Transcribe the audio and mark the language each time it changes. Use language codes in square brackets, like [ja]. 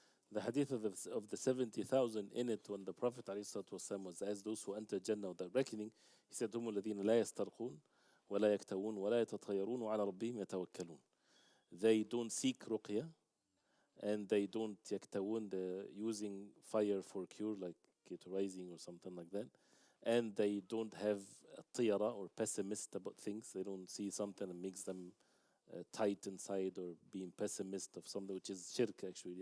[en] The hadith of the 70,000 in it, when the Prophet ﷺ was asked those who enter Jannah without reckoning, he said, [ar] هُمُ الَّذِينَ لَا يَسْتَرْقُونَ ولا يكتوون ولا يتطيرون وعلى ربهم يتوكلون. [en] They don't seek ruqya, and they don't yaktawun, using fire for cure, like cauterizing or something like that. And they don't have a tiyara or pessimist about things. They don't see something and makes them tight inside or being pessimist of something, which is shirk actually.